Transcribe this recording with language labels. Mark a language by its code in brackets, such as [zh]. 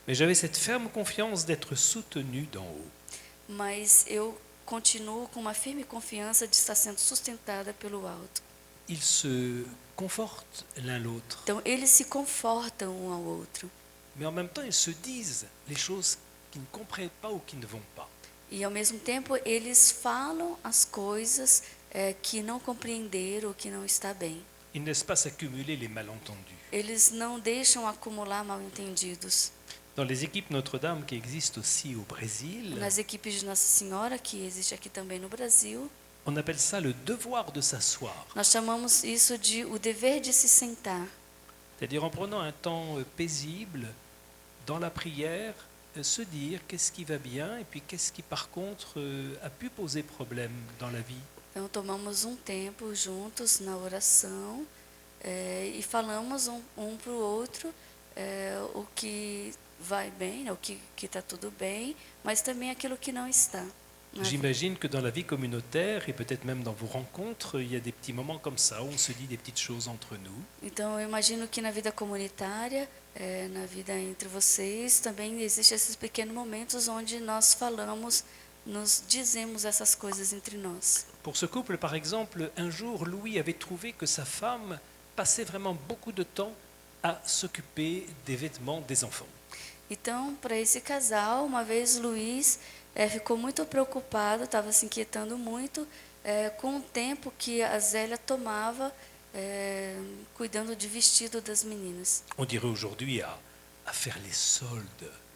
[fr] Mais j'avais cette ferme confiance d'être soutenu d'en haut. [pt] Mas eu continuo com uma firme confiança de estar sendo sustentada pelo alto. [fr] Ils se confortent l'un l'autre, [pt] Então eles se confortam um ao outro. [fr] mais en même temps ils se disent les choses qu'ils ne comprennent pas ou qui ne vont pas. [pt] E ao mesmo tempo eles falam as coisas que não compreenderam ou que não está bem. [fr] Ils ne laissent pas s'accumuler les malentendus. [pt] Eles não deixam acumular mal-entendidos. [fr] Dans les équipes Notre-Dame qui existent aussi au Brésil, [pt] Nas equipes de Nossa Senhora, que existe aqui também no Brasil, [fr] on appelle ça le devoir de s'asseoir. [pt] nós chamamos isso de o dever de se sentar. [fr] C'est-à-dire en prenant un temps paisible dans la prière, se dire qu'est-ce qui va bien et puis qu'est-ce qui par contre a pu poser problème dans la vie. [pt] Então, tomamos um tempo juntos na oração e falamos um para o outro o que vai bem, o que está tudo bem, mas também aquilo que não está. [fr] J'imagine que dans la vie communautaire et peut-être même dans vos rencontres, il y a des petits moments comme ça où on se dit des petites choses entre nous. [pt] Então, eu imagino que na vida comunitária, na vida entre vocês, também existem esses pequenos momentos onde nós falamos, nos dizemos essas coisas entre nós. [fr] Pour ce couple, par exemple, un jour, Louis avait trouvé que sa femme passait vraiment beaucoup de temps à s'occuper des vêtements des enfants. [pt] Então, para esse casal, uma vez Luiz ficou muito preocupado, estava se inquietando muito com o tempo que a Zélia tomava cuidando de vestido das meninas. [fr] On dirait aujourd'hui à faire les soldes.